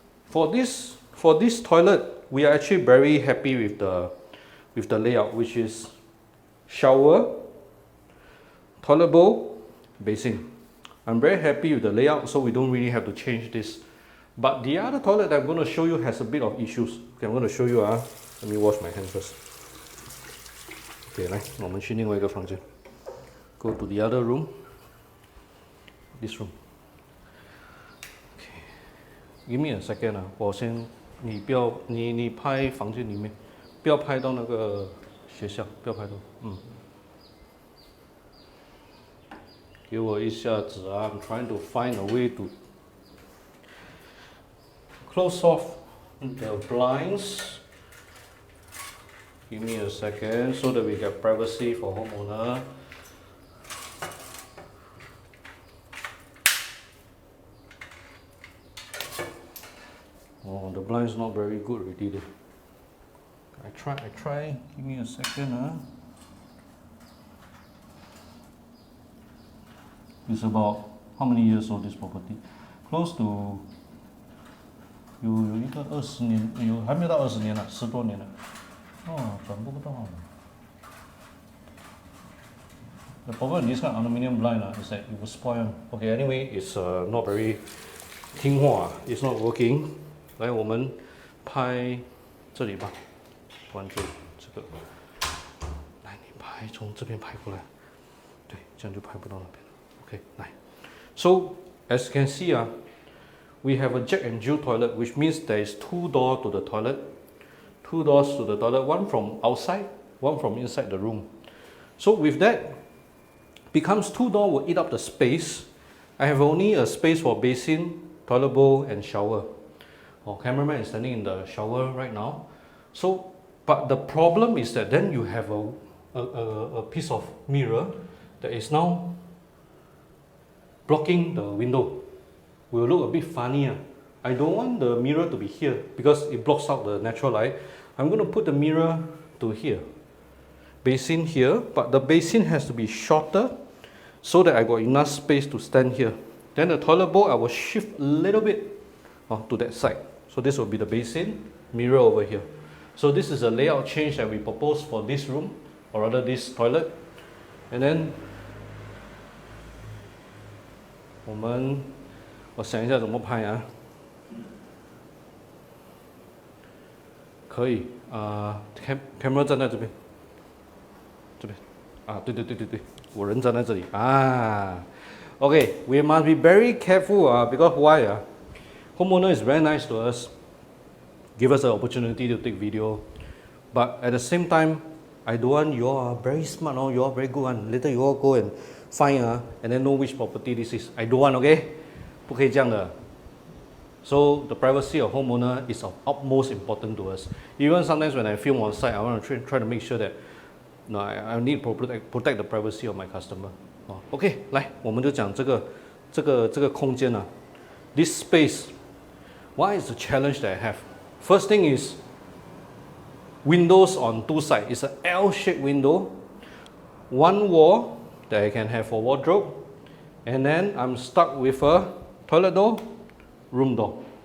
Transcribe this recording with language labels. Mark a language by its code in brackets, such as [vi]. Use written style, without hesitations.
[en] For this toilet, we are actually very happy with the layout, which is shower, toilet bowl, basin. I'm very happy with the layout, so we don't really have to change this. But the other toilet that I'm going to show you has a bit of issues. Okay, I'm going to show you. Let me wash my hands first. [zh] Okay, 来，我们去另外一个房间。 [en] Go to the other room. This room. Okay. Give me a second. [zh] 我先，你不要，你拍房间里面，不要拍到那个学校，不要拍到。给我一下子 [en] I'm trying to find a way to close off the blinds. Give me a second so that we get privacy for homeowner. The blind is not very good already. I try. Give me a second. It's about how many years old this property? Close to [zh] 有一个20年，还没有到20年了，10多年了。转播不到。 [en] The problem with this kind of aluminium blind is that it will spoil. Okay, anyway, it's not very [zh] 听话 [en] it's not working. [zh] 来，我们拍这里吧，关注这个。来，你拍从这边拍过来，对，这样就拍不到那边。 Okay, 来。 [en] So as you can see, we have a Jack and Jill toilet, which means there is 2 doors to the toilet. 2 doors to the toilet, one from outside, one from inside the room. So with that, becomes 2 doors will eat up the space. I have only a space for basin, toilet bowl, and shower. Cameraman is standing in the shower right now. So, but the problem is that then you have a piece of mirror that is now blocking the window. Will look a bit funny. I don't want the mirror to be here because it blocks out the natural light. I'm going to put the mirror to here. Basin here, but the basin has to be shorter so that I got enough space to stand here. Then the toilet bowl, I will shift a little bit to that side. So this will be the basin, mirror over here. So this is a layout change that we propose for this room, or rather this toilet. And then [zh] 我想一下怎么拍可以camera 站在这边，对，我人站在这里啊。 [en] Okay, we must be very careful because why homeowner is very nice to us, give us the opportunity to take video, but at the same time, I don't want you all very smart, you all very good one. Later you all go and find and then know which property this is. I don't want, okay? [zh] 不可以这样的。 [en] So the privacy of homeowner is of utmost important to us. Even sometimes when I film on site, I want to try to make sure that I need to protect the privacy of my customer. [zh] OK， 来，我们就讲这个空间啊。 [en] This space, what is the challenge that I have? First thing is windows on two sides. It's an L-shaped window. One wall that I can have for wardrobe, and then I'm stuck with a toilet door, room door.